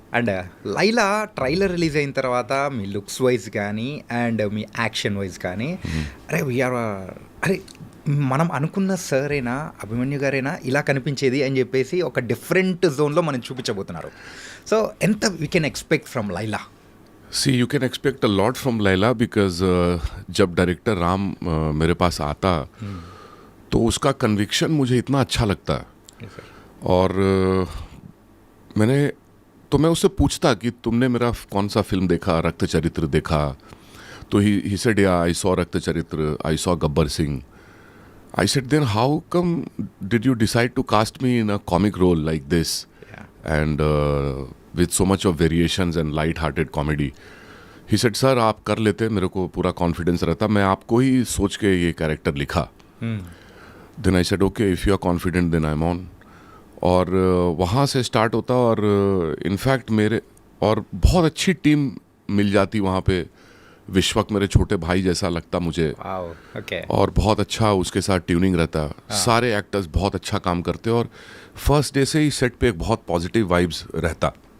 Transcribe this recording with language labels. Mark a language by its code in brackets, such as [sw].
[te] And Laila trailer release అయిన తర్వాత మీ looks wise కానీ అండ్ మీ యాక్షన్ వైజ్ కానీ అరే మనం అనుకున్న సరేనా అభిమన్యు గారేనా ఇలా కనిపించేది అని చెప్పేసి ఒక డిఫరెంట్ జోన్లో మనం చూపించబోతున్నారు. [en] so [te] ఎంత [en] We can expect from Laila? See, you can expect a lot from Laila because [hi] जब डायरेक्टर राम मेरे पास आता तो उसका कन्विक्शन मुझे इतना अच्छा लगता है. और मैं उससे पूछता कि तुमने मेरा कौन सा फिल्म देखा, रक्त चरित्र देखा? तो [en] He said yeah I saw Rakta Charitra, I saw Gabbar Singh. I said, then how come did you decide to cast me in a comic role like this? Yeah. And with so much of variations and light-hearted comedy. He said, sir, [hi] आप कर लेते, मेरे को पूरा confidence रहता, मैं आपको ही सोच के ये कैरेक्टर लिखा. [en] Then I said, okay, if you are confident, then I'm on. [hi] और वहाँ से स्टार्ट होता और इनफैक्ट मेरे और बहुत अच्छी टीम मिल जाती वहाँ पे. विश्वक मेरे छोटे भाई जैसा लगता मुझे. [en] Wow. Okay. [hi] और बहुत अच्छा उसके साथ ट्यूनिंग रहता. सारे एक्टर्स बहुत अच्छा काम करते और फर्स्ट डे से ही सेट पे एक बहुत पॉजिटिव वाइब्स रहता.